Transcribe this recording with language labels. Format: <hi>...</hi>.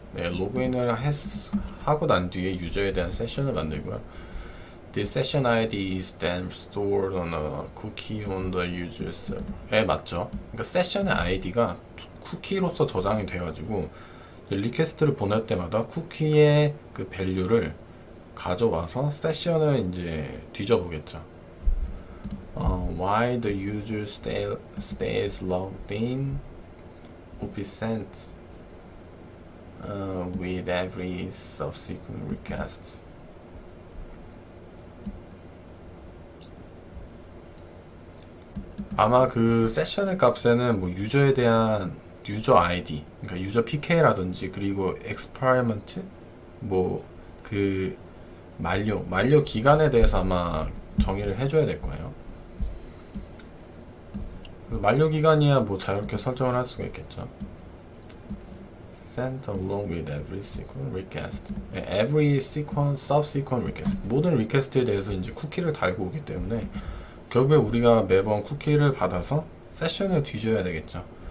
<ko>네, 로그인을 하고 난 뒤에 유저에 대한 세션을 만들고요.</ko> <en>The session ID is then stored on a cookie on the user server.</en> <ko>네, 맞죠? 그러니까 세션의 아이디가 쿠키로서 저장이 돼가지고 리퀘스트를 보낼 때마다 쿠키의 그 밸류를 가져와서 세션을 이제 뒤져보겠죠.</ko> <en>While the user stays logged in, will be sent with every subsequent request.</en> <ko>아마 그 세션의 값에는 뭐 유저에 대한 유저 아이디, 그러니까 유저 PK라든지 그리고 experiment, 뭐 그 만료 기간에 대해서 아마 정의를 해줘야 될 거예요. 만료 기간이야 뭐 자유롭게 설정을 할 수가 있겠죠.</ko> <en>Sent along with every sequence request. Every sequence, subsequent request.</en> <ko>모든 리퀘스트에 대해서 이제 쿠키를 달고 오기 때문에 결국에 우리가 매번 쿠키를 받아서 세션을 뒤져야 되겠죠.</ko>